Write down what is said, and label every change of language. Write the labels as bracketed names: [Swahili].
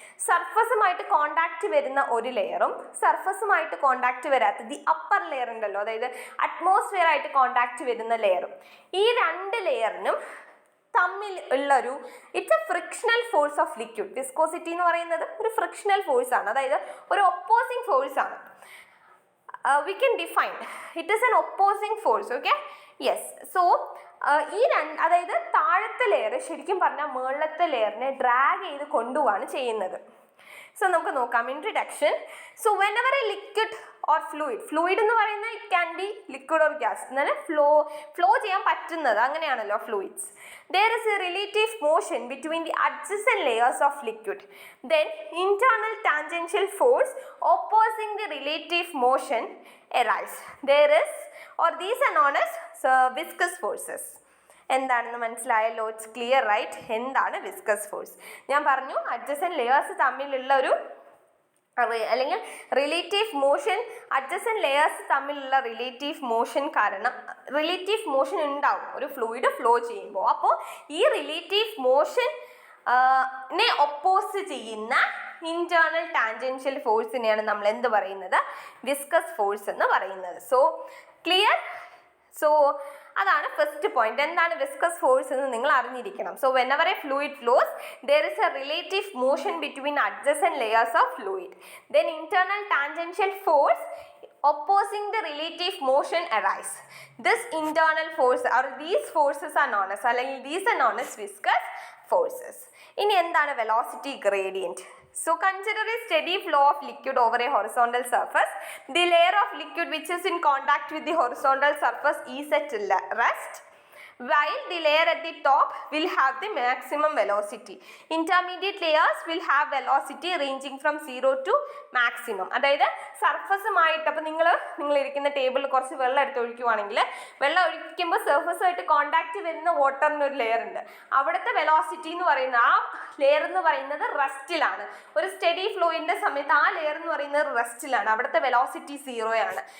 [Malayalam] സർഫസുമായിട്ട് contact വരുന്ന ഒരു ലെയറും സർഫസുമായിട്ട് കോണ്ടാക്റ്റ് വരാത്ത ദി അപ്പർ ലെയർ ഉണ്ടല്ലോ, അതായത് അറ്റ്മോസ്ഫിയർ ആയിട്ട് കോണ്ടാക്റ്റ് വരുന്ന ലെയറും, ഈ രണ്ട് ലെയറിനും തമ്മിൽ ഉള്ളൊരു [English] It's a frictional force of liquid. [Malayalam] Viscosity എന്ന് പറയുന്നത് ഒരു ഫ്രിക്ഷണൽ ഫോഴ്സ് ആണ്, അതായത് ഒരു ഒപ്പോസിങ് ഫോഴ്സ് ആണ്. [English] We can define it is an opposing force. Okay, yes. [Malayalam] So അതായത് താഴത്തെ ലെയർ ശരിക്കും പറഞ്ഞാൽ മുകളിലത്തെ ലെയറിനെ ഡ്രാഗ് ചെയ്ത് കൊണ്ടുപോവാണ് ചെയ്യുന്നത്. സോ നമുക്ക് നോക്കാം. Introduction. [English] so whenever a liquid or fluid [Malayalam] എന്ന് പറയുന്നത് [English] it can be liquid or gas, [Malayalam] എന്നാൽ ഫ്ലോ ചെയ്യാൻ പറ്റുന്നത് അങ്ങനെയാണല്ലോ fluids. [English] there is a relative motion between the adjacent layers of liquid, then internal tangential force opposing the relative motion arise. These are known as viscous forces. [Malayalam] എന്താണെന്ന് മനസ്സിലായല്ലോ? [English] It's clear right? [Malayalam] എന്താണ് viscous force? ഞാൻ പറഞ്ഞു adjacent layers തമ്മിലുള്ള ഒരു അല്ലെങ്കിൽ relative motion, adjacent layers തമ്മിലുള്ള relative motion കാരണം റിലേറ്റീവ് മോഷൻ ഉണ്ടാവും ഒരു ഫ്ലൂയിഡ് ഫ്ലോ ചെയ്യുമ്പോൾ. അപ്പോൾ ഈ റിലേറ്റീവ് മോഷനെ ഒപ്പോസ് ചെയ്യുന്ന ഇന്റേണൽ ടാൻജൻഷ്യൽ ഫോഴ്സിനെയാണ് നമ്മൾ എന്ത് പറയുന്നത്? വിസ്കസ് ഫോഴ്സ് എന്ന് പറയുന്നത്. So clear? സോ അതാണ് ഫസ്റ്റ് പോയിന്റ്. എന്താണ് വിസ്കസ് ഫോഴ്സ് എന്ന് നിങ്ങൾ അറിഞ്ഞിരിക്കണം. [English] So whenever a fluid flows there is a relative motion between adjacent layers of fluid, then internal tangential force opposing the relative motion arise. This internal force or these forces are known as, അല്ലെങ്കിൽ these are known as viscous forces. [Malayalam] ഇനി എന്താണ് velocity gradient? [English] So consider a steady flow of liquid over a horizontal surface. The layer of liquid which is in contact with the horizontal surface is at rest, while the layer at the top will have the maximum velocity. Intermediate layers will have velocity ranging from 0 to maximum. [Malayalam] അതായത് സർഫസുമായിട്ട്, അപ്പം നിങ്ങൾ ഇരിക്കുന്ന ടേബിളിൽ കുറച്ച് വെള്ളം എടുത്ത് ഒഴിക്കുവാണെങ്കിൽ വെള്ളം ഒഴിക്കുമ്പോൾ സർഫസുമായിട്ട് കോണ്ടാക്റ്റ് വരുന്ന വാട്ടറിനൊരു ലെയർ ഉണ്ട്. അവിടുത്തെ വെലോസിറ്റി എന്ന് പറയുന്ന ആ ലെയർ എന്ന് പറയുന്നത് റെസ്റ്റിലാണ്. ഒരു സ്റ്റഡി ഫ്ലോയിൻ്റെ സമയത്ത് ആ ലെയർ എന്ന് പറയുന്നത് റെസ്റ്റിലാണ്, അവിടുത്തെ വെലോസിറ്റി 0 ആണ്.